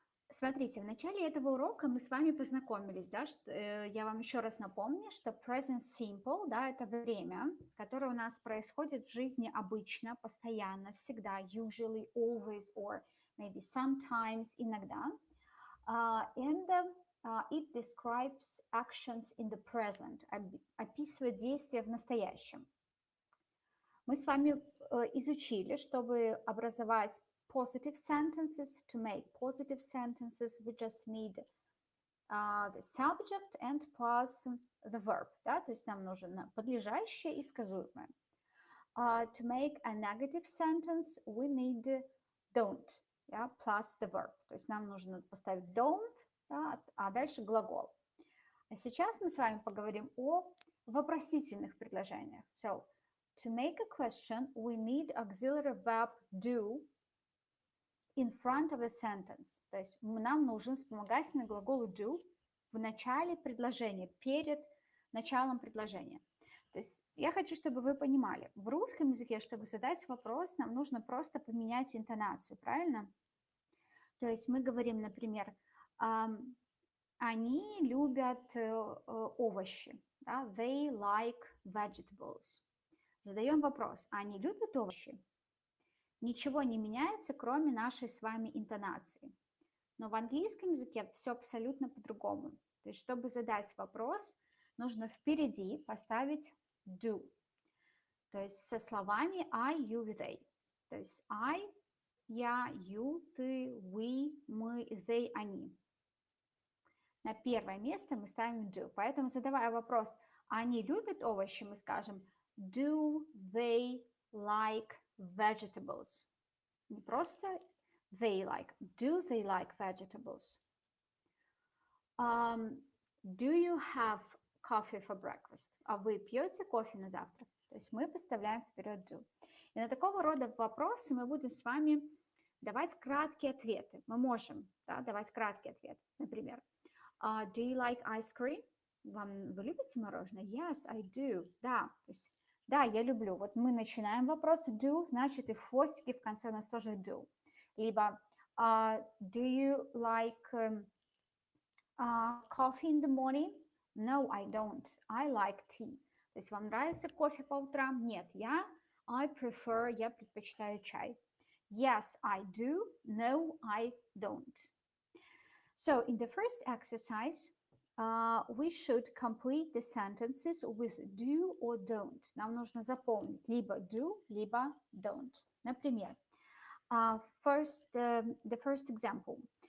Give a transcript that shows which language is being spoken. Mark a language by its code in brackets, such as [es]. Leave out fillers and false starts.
[ru] Смотрите, в начале этого урока мы с вами познакомились, да, я вам еще раз напомню, что present simple, да, это время, которое у нас происходит в жизни обычно, постоянно, всегда, [en] usually, always, or maybe sometimes, [ru] иногда. [en] And it describes actions in the present, [ru] описывает действия в настоящем. Мы с вами изучили, чтобы образовать [en] positive sentences. To make positive sentences, we just need the subject and plus the verb. [ru] Да? То есть нам нужно подлежащее и сказуемое. [en] To make a negative sentence, we need don't, yeah, plus the verb. [ru] То есть нам нужно поставить don't, да, а дальше глагол. А сейчас мы с вами поговорим о вопросительных предложениях. [en] So, to make a question, we need auxiliary verb do in front of a sentence. [ru] То есть нам нужен вспомогательный глагол do в начале предложения, перед началом предложения. То есть я хочу, чтобы вы понимали, в русском языке, чтобы задать вопрос, нам нужно просто поменять интонацию, правильно? То есть мы говорим, например, они любят овощи, да? [en] They like vegetables. [ru] Задаем вопрос, они любят овощи? Ничего не меняется, кроме нашей с вами интонации. Но в английском языке все абсолютно по-другому. То есть, чтобы задать вопрос, нужно впереди поставить do. То есть со словами I, you, they. То есть I, я, you, ты, we, мы, they, они. На первое место мы ставим do. Поэтому, задавая вопрос, они любят овощи, мы скажем [en] do they like vegetables? [ru] Не просто [en] they like. Do they like vegetables? Do you have coffee for breakfast? [ru] А вы пьете кофе на завтрак? То есть мы поставляем вперед do. И на такого рода вопросы мы будем с вами давать краткие ответы. Мы можем, да, давать краткий ответ. [en] Например, do you like ice cream? [ru] Вы любите мороженое? [en] Yes, I do. [ru] Да, то есть да, я люблю. Вот мы начинаем вопрос do, значит и в хвостике в конце у нас тоже do. [en] Либо do you like coffee in the morning? No, I don't. I like tea. [ru] То есть вам нравится кофе по утрам? Нет, я предпочитаю чай. [en] Yes, I do. No, I don't. So in the first exercise, we should complete the sentences with do or don't. [ru] Нам нужно запомнить либо do, либо don't. [en] Например, the first example.